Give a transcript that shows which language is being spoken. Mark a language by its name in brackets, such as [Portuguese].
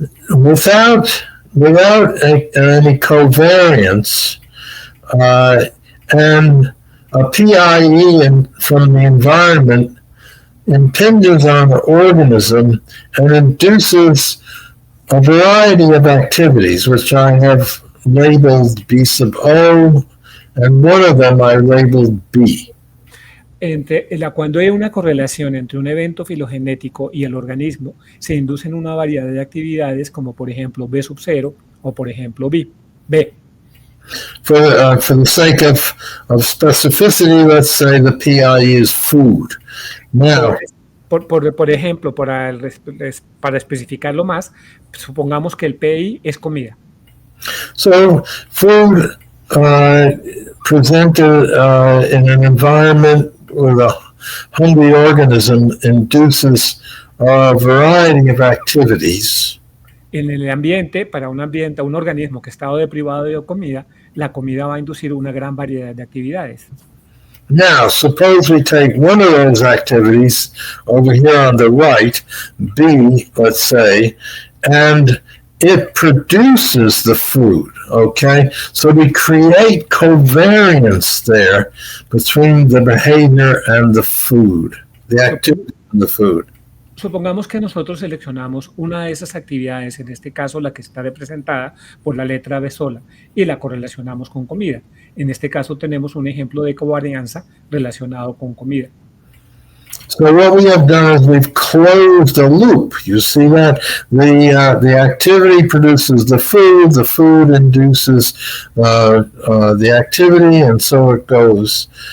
[English] without any covariance, and a PIE from the environment impinges on the organism and induces a variety of activities, which I have labeled B sub O, and one of them I labeled B. [Spanish] Cuando hay una correlación entre un evento filogenético y el organismo, se inducen una variedad de actividades como por ejemplo B sub 0 o por ejemplo B. [English] For the sake of specificity, let's say the PIE is food. Now, [Spanish] por ejemplo, para especificarlo más, supongamos que el PI es comida. [English] So food presented in an environment with a hungry organism induces a variety of activities. [Spanish] En el ambiente, para un organismo que está deprivado de comida, la comida va a inducir una gran variedad de actividades. [English] Now, suppose we take one of those activities over here on the right, B, let's say, and it produces the food, okay? So we create covariance there between the behavior and the food, the activity and the food. [Spanish] Supongamos que nosotros seleccionamos una de esas actividades, en este caso la que está representada por la letra B sola, y la correlacionamos con comida. En este caso tenemos un ejemplo de covarianza relacionado con comida. [English] So what we have done is we've closed a loop. You see that? The activity produces the food induces the activity, and so it goes.